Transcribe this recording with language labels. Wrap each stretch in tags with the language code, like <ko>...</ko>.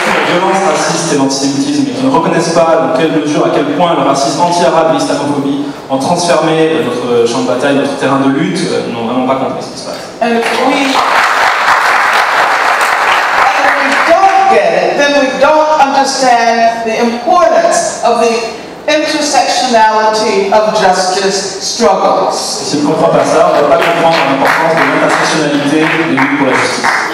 <fr>La violence raciste et l'antisémitisme et qui ne reconnaissent pas dans quelle mesure, à quel point le racisme anti-arabe et l'islamophobie ont transformé notre champ de bataille, notre terrain de lutte, n'ont vraiment pas compris ce qui se passe.</fr> <en>And if we don't get it, then we don't understand the importance of the intersectionality of justice struggles.</en> <fr>Si on ne comprend pas ça, on ne va pas comprendre l'importance de l'intersectionnalité des luttes pour la justice.</fr>